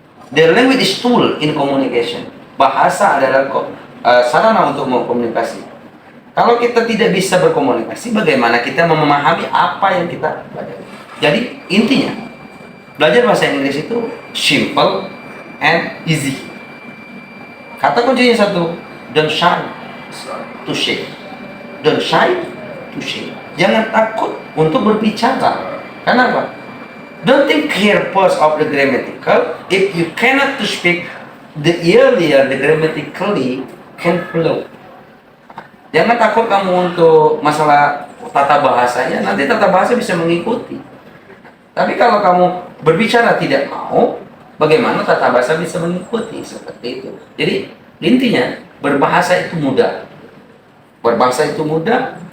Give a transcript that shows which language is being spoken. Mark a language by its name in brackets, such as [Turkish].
[English] The language is tool in communication. [Indonesian] Bahasa adalah sarana untuk berkomunikasi. Kalau kita tidak bisa berkomunikasi, bagaimana kita memahami apa yang kita pelajari? Jadi intinya, belajar bahasa Inggris itu [English] simple and easy. [Indonesian] Kata kuncinya satu, [English] don't shy to say. Don't shy to say. [Indonesian] Jangan takut untuk berbicara. Kenapa? [English] Don't think careless of the grammatical. If you cannot to speak, the earlier the grammatically can flow. [Indonesian] Jangan takut kamu untuk masalah tata bahasanya. Nanti tata bahasa bisa mengikuti. Tapi kalau kamu berbicara tidak mau, bagaimana tata bahasa bisa mengikuti? Seperti itu. Jadi intinya berbahasa itu mudah. Berbahasa itu mudah.